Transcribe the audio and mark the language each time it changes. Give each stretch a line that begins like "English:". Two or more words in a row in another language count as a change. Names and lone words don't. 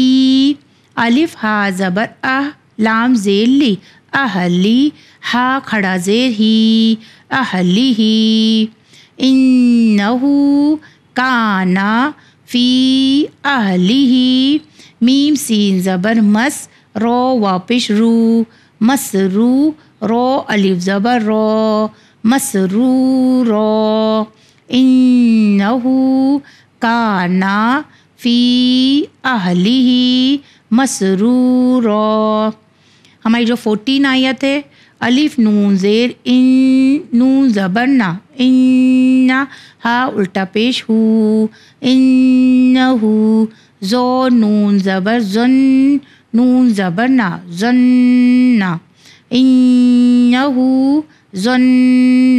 Urdu: الف ہا زبر لام زیر لی، اہلی، ہا کھڑا زیر ہی، اہلی ہی۔
Arabic: انہو کانا فی اہلی،
Urdu: میم سین زبر مس، رو واپش رو، مسرو، رو الف زبر رو، مسرورو۔
Arabic: انہو کانا فی اہلی مسرورو۔
Urdu: ہماری جو 14 آیت ہے، الف نون زیر ان، نون زبر نا، ان ہا الٹا پیش ہو، انہو، زو نون زبر زن، نون زبر نا، زن، انہو زن۔